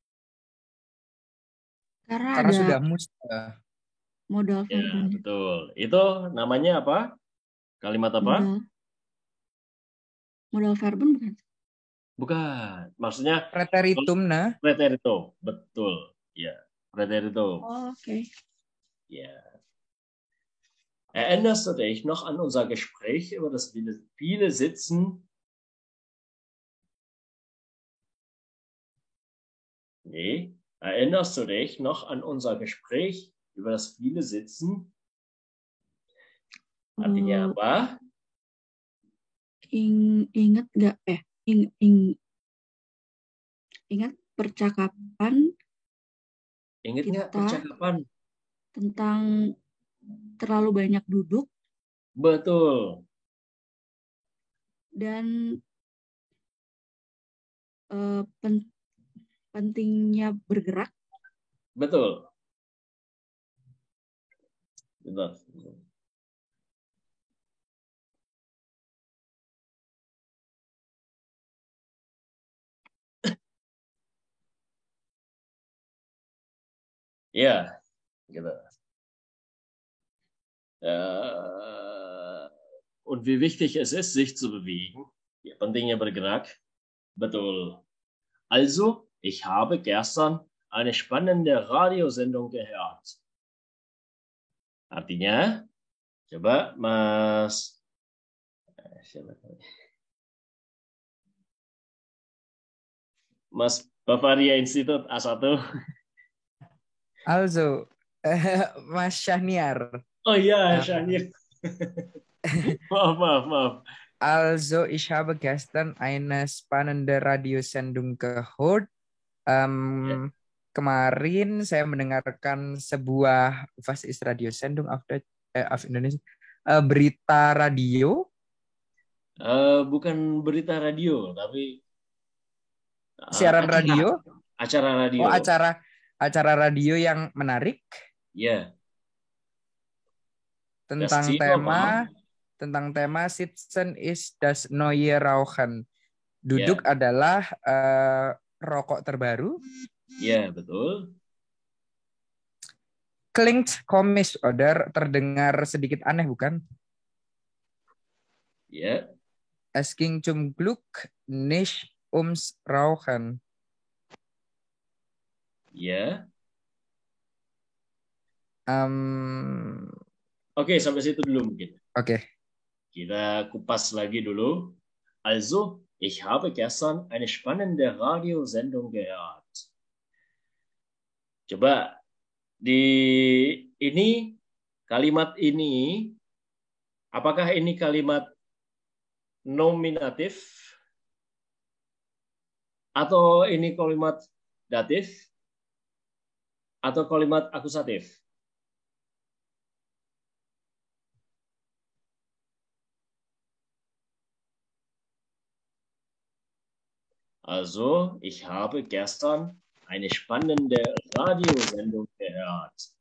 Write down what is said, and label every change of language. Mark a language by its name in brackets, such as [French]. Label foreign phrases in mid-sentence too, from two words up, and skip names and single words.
[Indonesian] Karena sudah musta. Modal Ya, verbennya. betul. Itu namanya apa? Kalimat apa? [German] Modal verben [Indonesian] bukan? Bukan. Maksudnya Preteritum, nah. Preteritum. Betul. Ya, preteritum. Oh, oke. [German] Ja. Erinnerst du dich noch an unser Gespräch über das viele Sitzen? Nee. Erinnerst du dich noch an unser Gespräch über das viele Sitzen? [Indonesian] Artinya apa? Ingat nggak? Ingat percakapan? Ingat nggak percakapan? Tentang terlalu banyak duduk? Betul. dan pentingnya bergerak. Betul. Betul. [German] Ja, genau. Und wie wichtig es ist, sich zu bewegen. Ja, [Indonesian] pentingnya bergerak. Betul. [German] Also, ich habe gestern eine spannende Radiosendung gehört. [Indonesian] Artinya, coba Mas Bavaria Institut A1. Also, Mas Syahniar. Oh ja, Syahniar. Maaf. [German] Also, ich habe gestern eine spannende Radiosendung gehört. [Indonesian] Kemarin saya mendengarkan sebuah [German] was ist Radiosendung auf Indonesia? [Indonesian] Berita radio. Bukan berita radio, tapi siaran radio. Acara radio. Oh, acara radio yang menarik. Ya. Tentang tema [German] Sitzen ist das neue Rauchen. [Indonesian] Duduk adalah rokok terbaru. Ya, betul. [German] Klingt komisch, oder? [Indonesian] Terdengar sedikit aneh, bukan? Ya. [German] Es ging zum Glück nicht ums Rauchen. [Indonesian] Ya. Oke, sampai situ dulu mungkin. Oke. Kita kupas lagi dulu. [German] Also, ich habe gestern eine spannende Radiosendung gehört. [Indonesian] Coba di ini kalimat ini, apakah ini kalimat nominatif atau ini kalimat datif atau kalimat akusatif? [German] Also, ich habe gestern eine spannende Radiosendung gehört.